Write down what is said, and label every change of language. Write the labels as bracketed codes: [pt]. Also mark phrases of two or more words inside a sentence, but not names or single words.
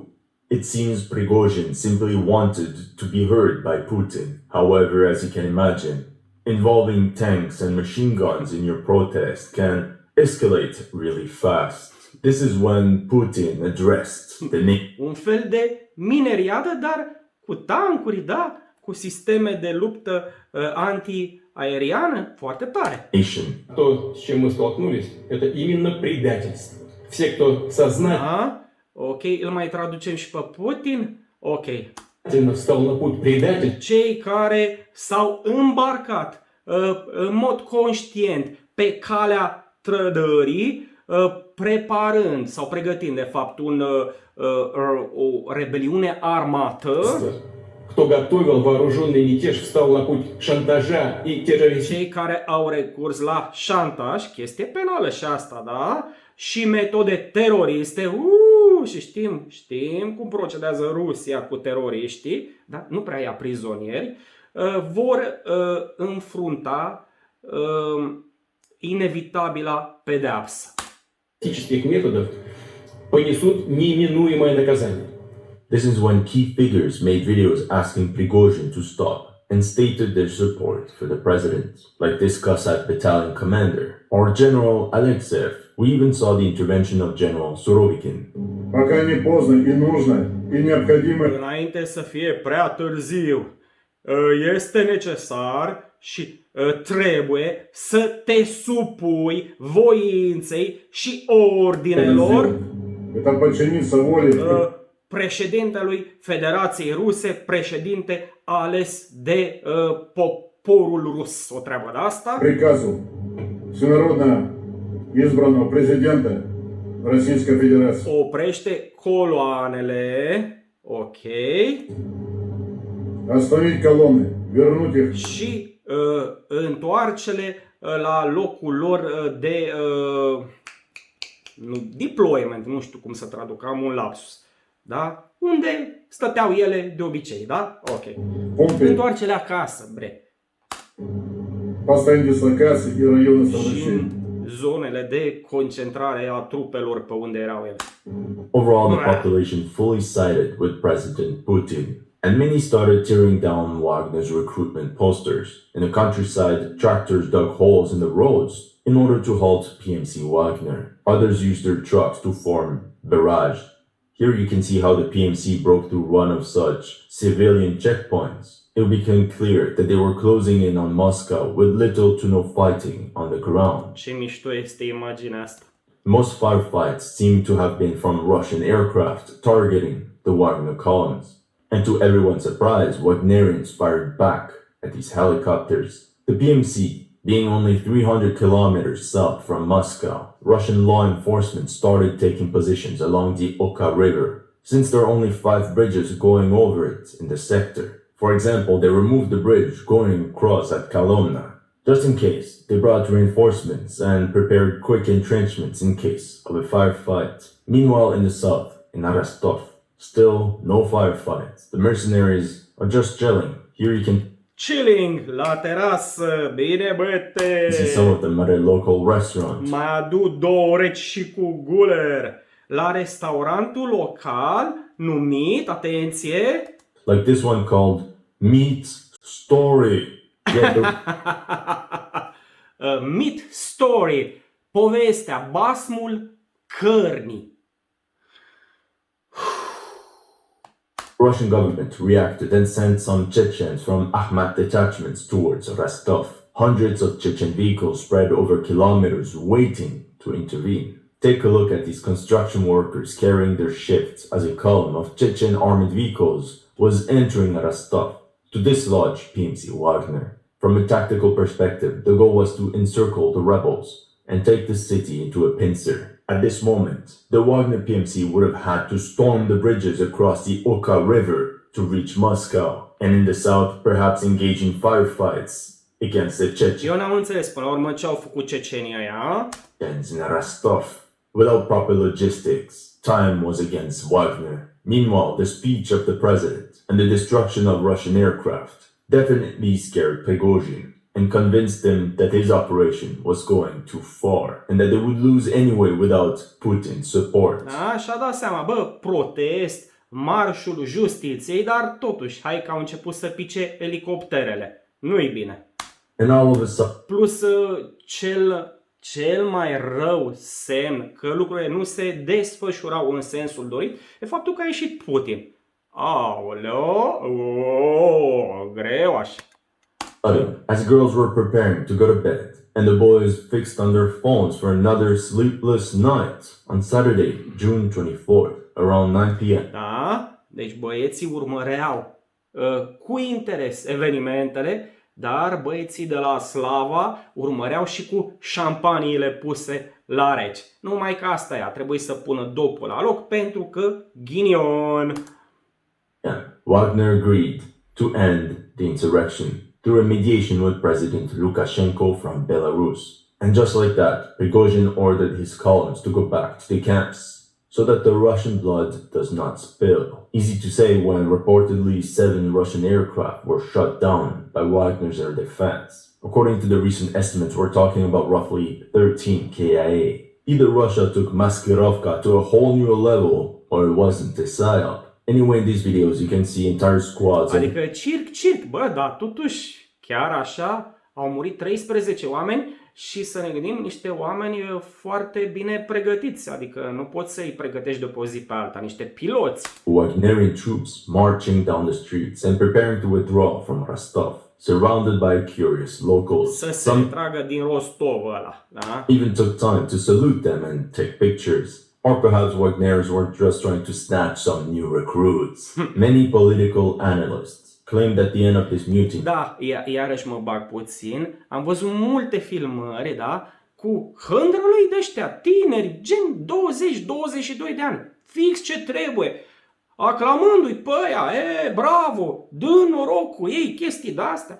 [en] It seems Prigojin simply wanted to be heard by Putin. However, as you can imagine, involving tanks and machine guns in your protest can escalate really fast. This is when Putin addressed the [ro] Un fel de mineriadă, dar cu tancuri, da? Cu sisteme de luptă anti-aeriană foarte tare. [en] nation. [ru] То, с чем мы столкнулись, это именно предательство. Все, кто сознательно [ro] Ok, îl mai traducem și pe Putin. Ok. [ru] встал на путь предательства, [ro] Cei care s-au îmbarcat în mod conștient pe calea trădării, preparând sau pregătind de fapt o rebeliune armată. [ru] кто готовил вооруженный мятеж, встал на путь шантажа и терроризма. [ro] Cei care au recurs la șantaj, chestie penală și asta, da? Și metode teroriste. Și știm cum procedează Rusia cu teroriștii, da? Nu prea ia prizonieri. Vor înfrunta inevitabila pedeapsă. [ru] Политических методов понесут неминуемое наказание. [en] This is when key figures made videos asking Prigojin to stop and stated their support for the president, like this Cossack battalion commander or General Alexev. We even saw the intervention of General Surovikin. [ru] Пока не поздно и нужно, и необходимо. [ro] Înainte să fie prea târziu, este necesar și trebuie să te supui voinței și ordinelor [ru] Это подчиниться воле [ro] președintelui Federației Ruse, președinte ales de poporul rus. O treabă de asta. [ru] приказу всенародно избранного президента Российской Федерации. [ro] Oprește coloanele. Ok. [ru] Остановить колонны, вернуть их [ro] Și întoarce-le la locul lor de deployment, nu știu cum să traduc, am un lapsus. Da? Unde stăteau ele de obicei, da? Ok. [ru] пункты [ro] Întoarce-le acasă, bre. [ru] постоянной дислокации и районы [ro] Și [ru] совмещения. [ro] în zonele de concentrare a trupelor pe unde erau ele. [en] Overall, the population fully sided with President Putin, and many started tearing down Wagner's recruitment posters. In the countryside, tractors dug holes in the roads in order to halt PMC Wagner. Others used their trucks to form barrage. Here you can see how the PMC broke through one of such civilian checkpoints. It became clear that they were closing in on Moscow with little to no fighting on the ground. [ro] Ce mișto este imaginea asta. [en] Most firefights seem to have been from Russian aircraft targeting the Wagner columns. And to everyone's surprise, Wagnerians fired back at these helicopters. The PMC, being only 300 kilometers south from Moscow, Russian law enforcement started taking positions along the Oka River, since there are only 5 bridges going over it in the sector. For example, they removed the bridge going across at Kolomna. Just in case, they brought reinforcements and prepared quick entrenchments in case of a firefight. Meanwhile, in the south, in Rostov, still no firefights. The mercenaries are just gelling. Here you can [ro] chilling la terasă. Bine, băte! [en] See some of them at a local restaurant. [ro] Mai adu 2 reci și cu guler. La restaurantul local numit, atenție, [en] Like this one called Meat Story. Yeah, Meat Story, [ro] povestea, basmul cărnii. [en] Russian government reacted and sent some Chechens from Akhmat detachments towards Rostov. Hundreds of Chechen vehicles spread over kilometers waiting to intervene. Take a look at these construction workers carrying their shifts as a column of Chechen armored vehicles was entering Rostov to dislodge PMC Wagner. From a tactical perspective, the goal was to encircle the rebels and take the city into a pincer. At this moment, the Wagner PMC would have had to storm the bridges across the Oka River to reach Moscow, and in the south, perhaps engage in firefights against the Chechens [ro] Eu n-am înțeles până la urmă ce au făcut cecenii ăia. [en] in Rostov. Without proper logistics, time was against Wagner. Meanwhile, the speech of the president and the destruction of Russian aircraft definitely scared Prigojin and convinced him that his operation was going too far and that they would lose anyway without Putin's support. [ro] Da, și-a dat seama, bă, protest, marșul justiției, dar totuși, hai că au început să pice elicopterele. Nu-i bine. [en] And all of a sudden, [ro] Plus, cel mai rău semn că lucrurile nu se desfășurau în sensul dorit e faptul că a ieșit Putin. Aoleo, greu așa. [en] as girls were preparing to go to bed and the boys fixed on their phones for another sleepless night on Saturday, June 24th, around 9 p.m. [ro] Da? Deci băieții urmăreau cu interes evenimentele, dar băieții de la Slava urmăreau și cu șampaniile puse la reci. Numai că asta e, a trebuit să pună dopul la loc pentru că ghinion. [en] Wagner agreed to end the insurrection through a mediation with President Lukashenko from Belarus. And just like that, Prigojin ordered his columns to go back to the camps so that the Russian blood does not spill. Easy to say when reportedly 7 Russian aircraft were shot down by Wagner's air defense. According to the recent estimates, we're talking about roughly 13 KIA. Either Russia took Maskirovka to a whole new level or it wasn't a psyop. Anyway, in these videos you can see entire squads. [ro] Adică circ, bă, dar totuși chiar așa au murit 13 oameni și să ne gândim niște oameni foarte bine pregătiți, adică nu poți să-i pregătești de pe o zi pe alta, niște piloți. [en] Wagnerian troops marching down the streets and preparing to withdraw from Rostov, surrounded by curious locals. [ro] Să se tragă din Rostov ăla, da? [en] Even took time to salute them and take pictures. Or perhaps Wagnerians were just trying to snatch some new recruits. Many political analysts claimed at the end of this mutiny. [ro] Da, iarăși mă bag puțin. Am văzut multe filmări, da, cu hândrălui de ăștia, tineri, gen 20-22 de ani. Fix ce trebuie. Aclamându-i pe aia, bravo, dă noroc cu ei, chestii de-astea.